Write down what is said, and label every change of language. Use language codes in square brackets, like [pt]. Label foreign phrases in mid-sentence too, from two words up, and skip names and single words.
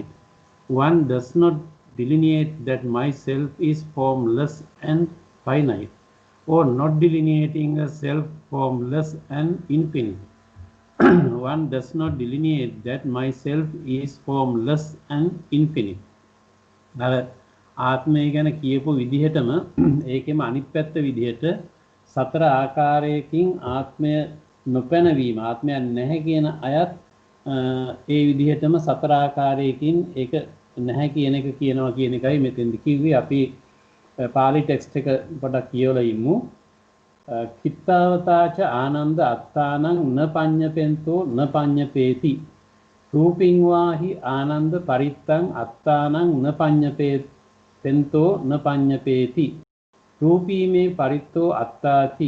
[en] One does not delineate that myself is formless and finite, or not delineating a self formless and infinite. One does not delineate that myself is formless and infinite. [si] ආත්මය ගැන කියපු විදිහටම ඒකෙම අනිත් පැත්ත විදිහට සතර ආකාරයකින් ආත්මය නොපැනවීම, ආත්මයක් නැහැ කියන අයත් ඒ විදිහටම සතර ආකාරයකින් ඒක නැහැ කියන එක කියනවා කියන එකයි මෙතෙන්දි කිව්වේ. අපි පාලි ටෙක්ස්ට් එක පොඩක් කියවලා ඉමු. [pi] කිත්තවතාච ආනන්ද අත්තානං න පඤ්ඤපෙන්තෝ න පඤ්ඤපේති. රූපින් වාහි ආනන්ද පරිත්තං අත්තානං න පඤ්ඤපෙන්තෝ න පඤ්ඤපේති. රූපීමේ පරිත්තෝ අත්තාති.